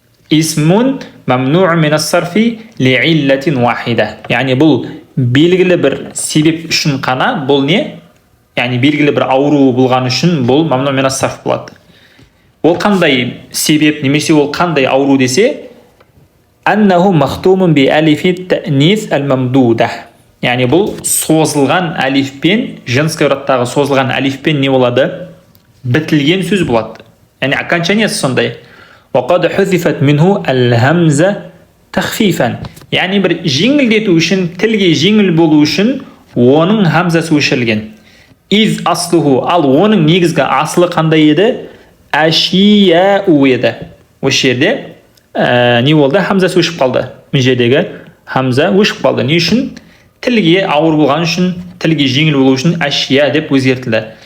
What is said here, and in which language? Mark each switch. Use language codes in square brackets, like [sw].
[ar] Исмун мамнуун минас-сарфи ли'иллатин вахида. [kk] Яғни бұл белгілі бір себеп үшін қана, бұл не? Яғни белгілі бір ауру болған үшін бұл [ar] мамнуун минас-сарф [kk] болады. Ол қандай себеп, немесе ол қандай ауру десе, [ar] аннаху махтумун би алифи ta'нис al-mamduda. [kk] Яғни бұл созылған алифпен, [ru] женский [kk] родтағы созылған алифпен не болады? Бітілген сөз болады. Яғни окончаниясы сондай. [ar] وقد حذفت منه الهمزة تخفيفا. [kk] Яғни бір жеңілдету үшін, тілге жеңіл болу үшін оның хамзасы өшірілген. [ar] Из аслуху, [kk] ал оның негізгі асылы қандай еді? Ашияу еді. Осы жерде не болды? Хамзасы өшіп қалды. Мен жердегі хамза өшіп қалды. Не үшін? Тілге ауыр болған үшін, тілге жеңіл болу үшін ашия деп өзгертілді.